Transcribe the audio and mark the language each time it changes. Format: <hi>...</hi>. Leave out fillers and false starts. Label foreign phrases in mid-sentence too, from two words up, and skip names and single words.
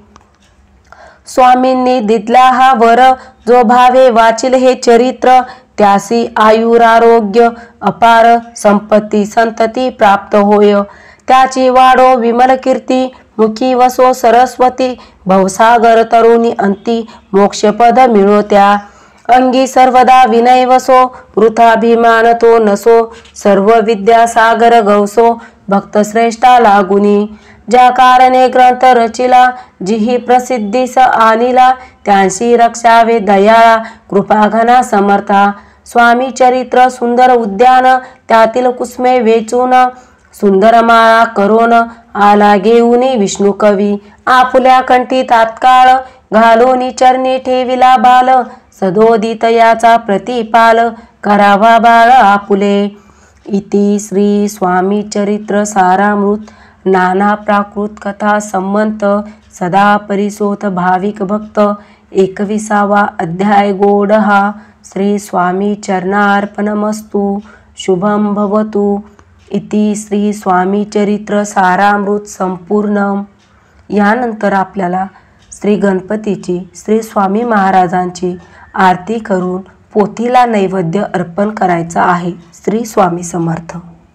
<mr>स्वामींनी दिला हा वर जो भावे वाचिल हे चरित्र त्यासी आयुरारोग्य अपार संपत्ती संतती प्राप्त होय त्याची वाढो विमल कीर्ती मुखी वसो सरस्वती भवसागर तरुणी अंती मोक्षपद मिळो त्या अंगी सर्वदा विनय वसो वृथाभिमान तो नसो सर्व विद्या सागर गवसो भक्त श्रेष्ठा लागुनी ज्या कारणे ग्रंथ रचिला जिही प्रसिद्धीस आणिला त्यांशी रक्षावे दयाळा कृपाघना समर्था स्वामी चरित्र सुंदर उद्यान त्यातील कुसमे वेचून सुंदर माळा करोन आला घेऊनी विष्णू कवी आपुल्या कंठी तात्काळ घालोनी चरणी ठेविला बाल सदोदित याचा प्रतिपाल करावा बाळ आपुले इति श्री स्वामी चरित्र सारामृत नाना प्राकृत कथा संमंत सदा परिसोत भाविक भक्त 21वा अध्याय गोड हा</mr> <sa>श्री स्वामी चरणार्पणमस्तु शुभम भवतु</sa> <mr>इति श्री स्वामी चरित्र सारामृत संपूर्ण। यानंतर आपल्याला श्री गणपतीची श्री स्वामी महाराजांची आरती करून पोथीला नैवेद्य अर्पण करायचा आहे। श्री स्वामी समर्थ।</mr>